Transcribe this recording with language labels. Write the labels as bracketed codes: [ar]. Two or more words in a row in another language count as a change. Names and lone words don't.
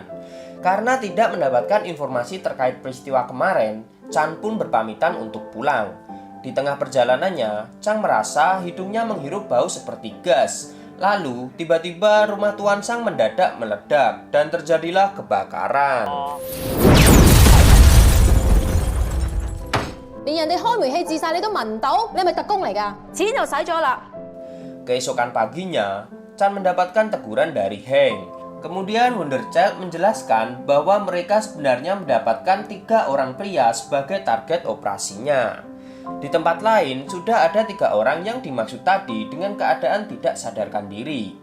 [id] Karena tidak mendapatkan informasi terkait peristiwa kemarin, Chan pun berpamitan untuk pulang. Di tengah perjalanannya, Chan merasa hidungnya menghirup bau seperti gas. Lalu, tiba-tiba rumah Tuan Sang mendadak meledak dan terjadilah kebakaran. [yue] 連人哋開煤氣自殺你都聞唔到，你係咪特工嚟㗎？錢就使咗啦。 [id] Keesokan paginya, Chan mendapatkan teguran dari Heng. Kemudian Wonderchild menjelaskan bahwa mereka sebenarnya mendapatkan 3 orang pria sebagai target operasinya. Di tempat lain, sudah ada 3 orang yang dimaksud tadi dengan keadaan tidak sadarkan diri.